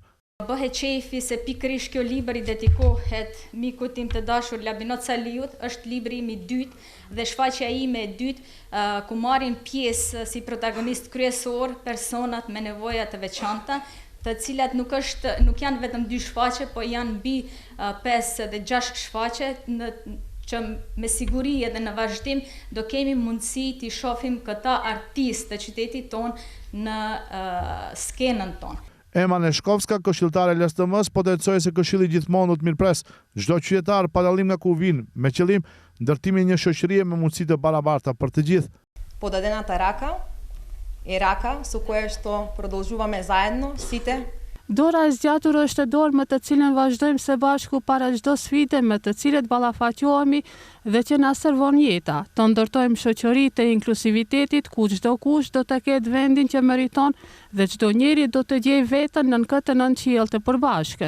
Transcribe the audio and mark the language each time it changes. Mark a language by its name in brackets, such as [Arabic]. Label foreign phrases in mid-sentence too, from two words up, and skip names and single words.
[Albanian] Bëhet qefi se pikërisht kjo libër i dedikohet mikut tim të dashur Labinot Saliut, është libri im i dytë dhe shfaqja ime e dytë ku marrin pjesë si protagonist kryesor personat me nevoja të veçanta, të cilat nuk janë vetëm 2 shfaqe, po janë mbi 5 dhe 6 shfaqe që me siguri edhe në vazhdim do kemi mundësi t'i shohim këta artistë të qytetit tonë në skenën tonë. Ema Neshkovska, këshilltare e LSDM-s, potencoi se këshilli gjithmonë do të mirëpres çdo qytetar pa dallim nga ku vin, me qëllim ndërtimin e një shoqërie me mundësi të barabarta për të gjithë. [Macedonian] Подадената рака е рака со која што продолжуваме заедно сите. [Albanian] Dora e zgjatur është dorë me të cilën vazhdojmë së bashku para çdo sfide me të cilet ballafaqohemi dhe që na servon jeta. Të ndërtojmë shoqëri të inklusivitetit ku çdo kush do të ketë vendin që meriton dhe çdo njeri do të gjejë veten në këtë nënqiell të përbashkët.